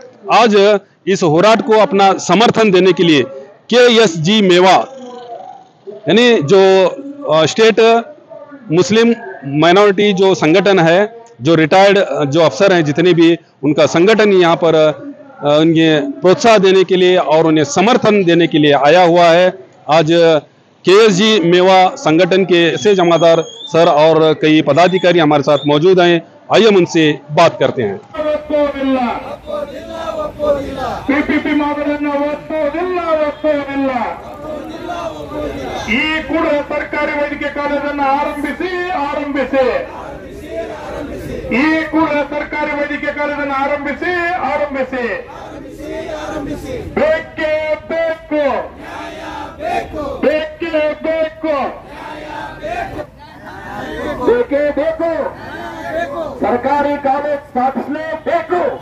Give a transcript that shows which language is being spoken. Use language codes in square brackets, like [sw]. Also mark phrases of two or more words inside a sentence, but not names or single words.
[hi] आज इस होराट को अपना समर्थन देने के लिए KSG मेवा यानी जो [en] State Muslim Minority [hi] जो संगठन है, जो रिटायर्ड जो अफसर हैं जितने भी, उनका संगठन यहाँ पर उन्हें प्रोत्साहन देने के लिए और उन्हें समर्थन देने के लिए आया हुआ है। आज KSG मेवा संगठन के ऐसे जमादार सर और कई पदाधिकारी हमारे साथ मौजूद हैं। आइए हम उनसे बात करते हैं। [kn] PPP ಮಾದರಿಯನ್ನು ಒಪ್ಪುವುದಿಲ್ಲ. ಈ ಕೂಡ ಸರ್ಕಾರಿ ವೈದ್ಯಕೀಯ ಕಾಲೇಜನ್ನು ಆರಂಭಿಸಿ ಈ ಕೂಡ ಸರ್ಕಾರಿ ವೈದ್ಯಕೀಯ ಕಾಲೇಜನ್ನು ಆರಂಭಿಸಿ ಬೇಕೇ ಬೇಕು ಸರ್ಕಾರಿ ಕಾಲೇಜ್ ಸ್ಥಾಪಿಸಲೇಬೇಕು.